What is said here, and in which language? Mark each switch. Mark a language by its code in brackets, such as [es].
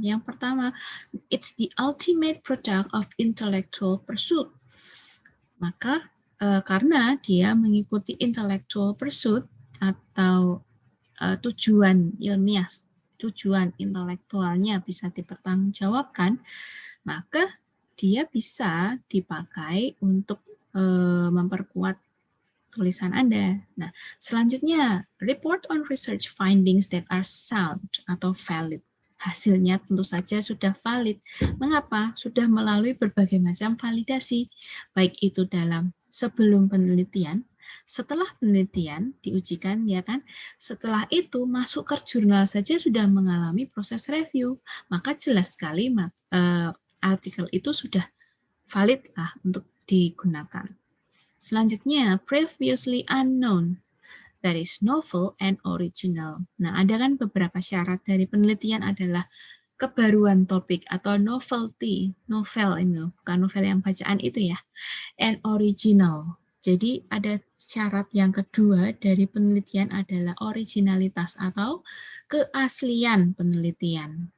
[id] Yang pertama, [en] it's the ultimate product of intellectual pursuit. [id] Maka karena dia mengikuti intellectual pursuit atau tujuan ilmiah, tujuan intelektualnya bisa dipertanggungjawabkan, maka dia bisa dipakai untuk memperkuat tulisan Anda. Nah, selanjutnya, [en] report on research findings that are sound [id] atau valid. Hasilnya tentu saja sudah valid. Mengapa? Sudah melalui berbagai macam validasi, baik itu dalam sebelum penelitian, setelah penelitian diujikan, ya kan? Setelah itu masuk ke jurnal saja sudah mengalami proses review, maka jelas sekali artikel itu sudah valid lah untuk digunakan. Selanjutnya, [en] previously unknown, that is novel and original. [id] Nah, ada kan beberapa syarat dari penelitian adalah kebaruan topik atau novelty, novel ini, bukan novel yang bacaan itu ya, [en] and original. [id] Jadi ada syarat yang kedua dari penelitian adalah originalitas atau keaslian penelitian.